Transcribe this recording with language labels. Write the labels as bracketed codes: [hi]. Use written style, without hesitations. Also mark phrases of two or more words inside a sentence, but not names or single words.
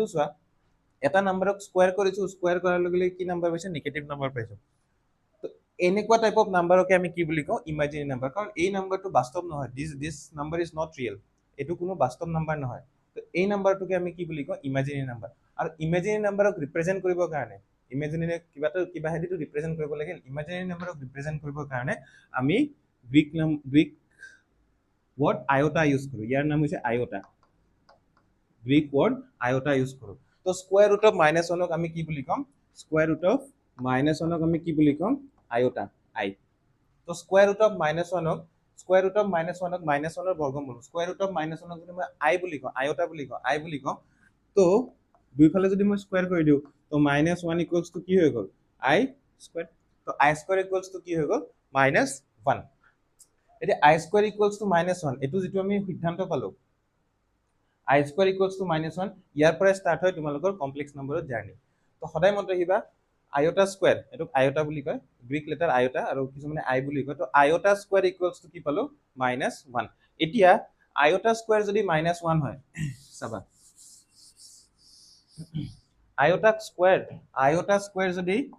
[as] চোৱা এটা নাম্বাৰক স্কয়াৰ কৰিছো স্কয়াৰ কৰাৰ লগে লগে কি নাম্বাৰ পাইছো [en] negative number [as] পাইছো তো এনেকুৱা [en] type of numberকে [as] আমি কি বুলি কওঁ [en] imaginary number [as] কাৰণ এই নাম্বাৰটো বাস্তৱ নহয় [en] this number is not real [as] এটো কোনো বাস্তৱ নাম্বাৰ নহয় তো এই নাম্বাৰটোকে আমি কি বুলি কওঁ [en] imaginary number [as] আৰু [en] imaginary numberক [as] ৰিপ্ৰেজেন্ট কৰিবৰ কাৰণে ইমাজিনেৰী কিবা হেদিটো ৰিপ্ৰেজেন্ট কৰিব লাগে [en] imaginary numberক [as] ৰিপ্ৰেজেন্ট কৰিবৰ কাৰণে আমি গ্ৰীক [en] word iota [as] ইউজ কৰো ইয়াৰ নাম হৈছে iota [en] Greek word iota [as] ইউজ কৰো তো [en] square root of -1 [as] ক আমি কি বুলি কম [en] square root of -1 [as] ক আমি কি বুলি কম iota i তো [en] square root of -1 [as] ক [en] square root of -1 [as] ক -1 ৰ বৰ্গমূল [en] square root of -1 [as] ক যদি মই i বুলি কওঁ iota বুলি কওঁ তো দুইফালে যদি মই স্কয়াৰ কৰি দিও তো -1 = কি হৈ গ'ল i স্কয়াৰ তো i স্কয়াৰ = কি হৈ গ'ল -1 এতিয়া i স্কয়াৰ = -1 এটো যেটো আমি সিদ্ধান্ত পালো i স্কয়াৰ = -1 ইয়াৰ পৰা স্টাৰ্ট হয় তোমালোকৰ [en] complex numberৰ journey [as] তো সদায় মনত ৰাখিবা [en] iota square [as] এটোক আয়তা বুলি কয় [en] Greek letter iota [as] আৰু কিছুমানে i বুলি কয় তো [en] iota square [as] = কি পালো -1 এতিয়া [en] iota square [as] যদি -1 হয় চাবা [en] iota square [as] যদি